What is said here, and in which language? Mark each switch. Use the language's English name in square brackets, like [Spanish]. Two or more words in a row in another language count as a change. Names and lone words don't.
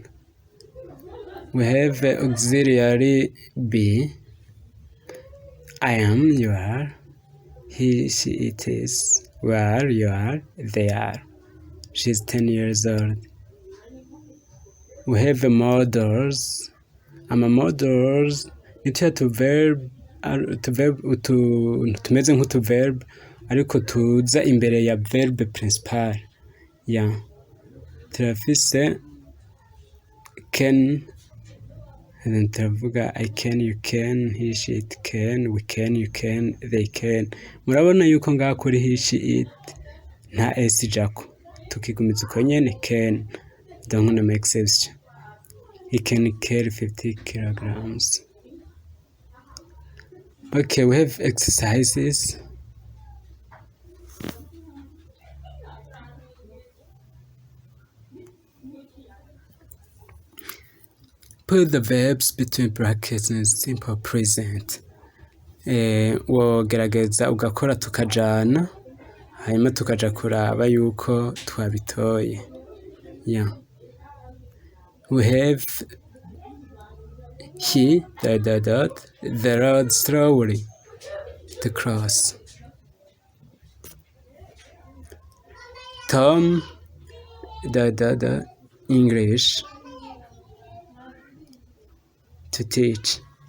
[English] We have auxiliary be. I am, you are. He, she, it is. We are, you are, they are. She's 10 years old. We have models. [Rundi] Models ni tumeze nk'utuverb ariko tuza imbere ya [French] verbe principal. [English] Yeah. Turafise can, and then turavuga I can, you can, he, she, it can, we can, you can, they can. [Rundi] Murabona yuko ngaha kuri [English] he, she, it [Rundi] nta s ijako, tukigumiza uko nyene can, donc [English] no exception. He can carry 50 kilograms. Okay, we have exercises. Put the verbs between brackets in simple present. [Rundi] Wogerageza ugakora tukajana, hanyuma tukaja kuraba yuko twabitoye. [English] Yeah. We have he, the road slowly to cross. Tom, English to teach.